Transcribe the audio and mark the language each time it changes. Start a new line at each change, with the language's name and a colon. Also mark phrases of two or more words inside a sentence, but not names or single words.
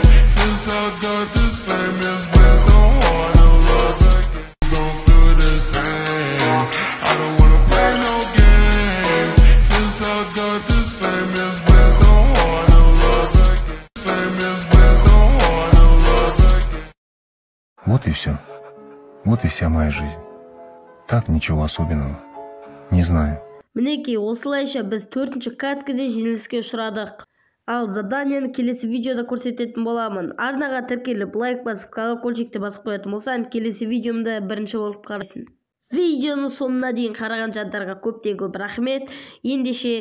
English: Since I got this fame, it's been so hard to love again. These don't feel the same. I don't wanna play no games. Since I got this fame, it's been so hard to love again. Fame has been so hard to love again.
Russian: Вот и все. Вот и вся моя жизнь. Так, ничего особенного. Не знаю.
Kazakh: Мінекей, осылайша біз 4-ші каткаде жеңіліске ұшырадық. Ал заданияны келесі видеода көрсететін боламын. Арнаға тіркеліп лайк басып, колокольчикті басып қоятын болсаң, келесі видеомда бірінші болып қарайсың. Видеоны соңына дейін қараған жандарға көптен көп рахмет.